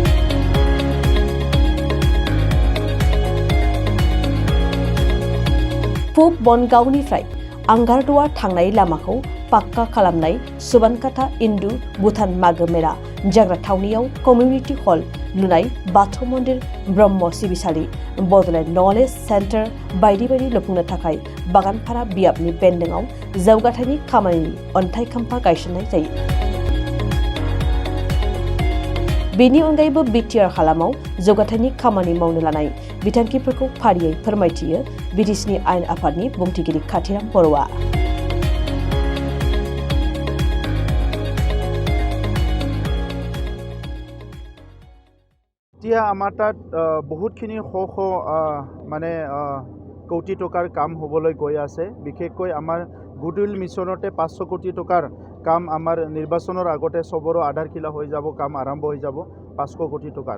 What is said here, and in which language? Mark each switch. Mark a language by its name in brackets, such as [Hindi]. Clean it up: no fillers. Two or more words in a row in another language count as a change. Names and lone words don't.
[Bodo] पुब बनगावनिफ्राय आंगारद'आ थांनाय लामाखौ पाक्का खालामनाय, सुबानकाटा इन्दु भुटान मागो मेला जाग्रा थावनियाव [English] community hall [Bodo] लुनाय, बाथौ मन्दिर, ब्रह्म सिबिसालि, बड'लेण्ड नलेज सेन्टार बायदि बायदि लुफुंनो थाखाय बागानफारा बियाबनि बेन्दोंआव जौगाथायनि खामानिनि अन्थाइखाम्फा गायसननाय जायो। बेनि अनगायैबो बिटिआर हालामाव जौगाथायनि खामानि मावनो लानाय बिथांखिफोरखौ फारियै फोरमायथियो बीटीसीनि आयेन आफादनि बुंथिगिरि खाथिराम बर'आ। [Assamese] এতিয়া আমাৰ তাত বহুতখিনি কোটি টকাৰ কাম হ'বলৈ গৈ আছে। বিশেষকৈ আমাৰ গুডউইল মিছনতে 500 কোটি টকাৰ কাম আমাৰ নিৰ্বাচনৰ আগতে চবৰো আধাৰশিলা হৈ যাব, কাম আৰম্ভ হৈ যাব 500 কোটি টকাৰ।